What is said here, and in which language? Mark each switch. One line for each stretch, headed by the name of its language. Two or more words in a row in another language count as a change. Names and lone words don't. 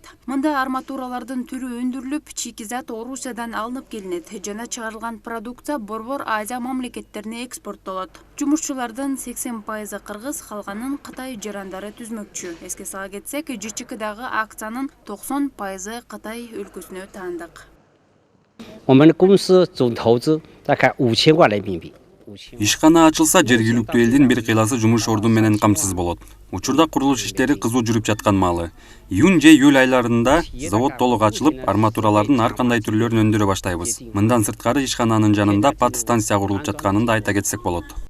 Kyrgyz: Мында арматуралардын түрү өндүрүлүп, чикизат Орусиядан алынып келинет. Жана чыгарылган продукция борбор Азия мамлекеттерине экспорттолот. Жумушчулардын 80% кыргыз, калганын Кытай жарандары түзмөкчү. Эске сала кетсек, ЖЧКдагы акциянын 90% Кытай өлкөсүнө таандык.
Chinese: 我们的公司总投资大概5000万人民币。
Kyrgyz: Ишкана ачылса, жергиликтүү элдин бир кыйласы жумуш орду менен камсыз болот. Учурда курулуш иштери кызуу жүрүп жаткан маалы. Июнь же июль айларында завод толук ачылып, арматуралардын ар кандай түрлөрүн өндүрө баштайбыз. Мындан сырткары ишкананын жанында пат станция курулуп жатканын да айта кетсек болот.